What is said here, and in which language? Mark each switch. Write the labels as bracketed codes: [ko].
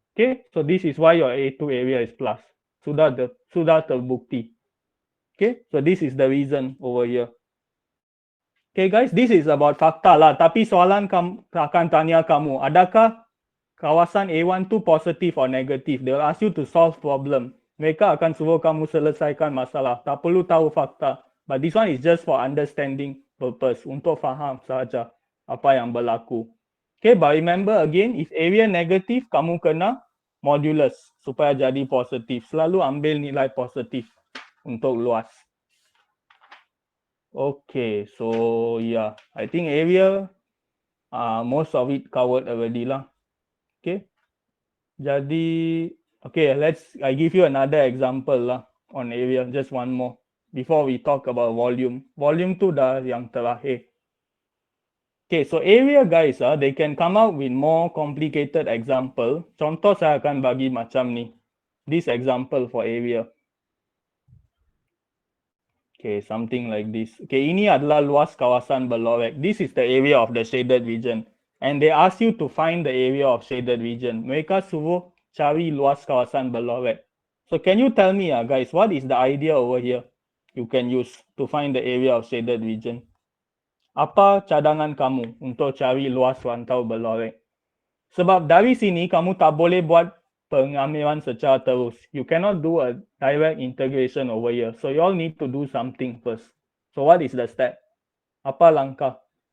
[en] Okay, so this is why your A2 area is plus. [ms] Sudah terbukti. [en] Okay, so this is the reason over here. Okay guys, this is about fakta lah. [ms] Tapi soalan akan tanya kamu, adakah kawasan A1 tu positif or negatif? [en] They will ask you to solve problem. [ms] Mereka akan suruh kamu selesaikan masalah. Tak perlu tahu fakta. [en] But this one is just for understanding purpose. [ms] Untuk faham sahaja apa yang berlaku. [en] Okay, but remember again, if area [ms] negatif, kamu kena modulus supaya jadi positif. Selalu ambil nilai positif untuk luas. [en] Okay, so yeah, I think area, most of it covered already lah. Okay, jadi, okay, I give you another example lah on area, just one more. Before we talk about volume. [ms] Volume tu dah yang terakhir. [en] Okay, so area guys, they can come out with more complicated example. [ms] Contoh saya akan bagi macam ni. [en] This example for area. Okay, something like this. [ms] Okay, ini adalah luas kawasan berlorek. [en] This is the area of the shaded region. And they ask you to find the area of shaded region. [ms] Mereka suruh cari luas kawasan berlorek. [en] So can you tell me guys, what is the idea over here you can use to find the area of shaded region? [ms] Apa cadangan kamu untuk cari luas rantau berlorek? Sebab dari sini kamu tak boleh buat pengambilan secara terus. [en] You cannot do a direct integration over here. So you all need to do something first. So what is the step? [ms] Apa langkah?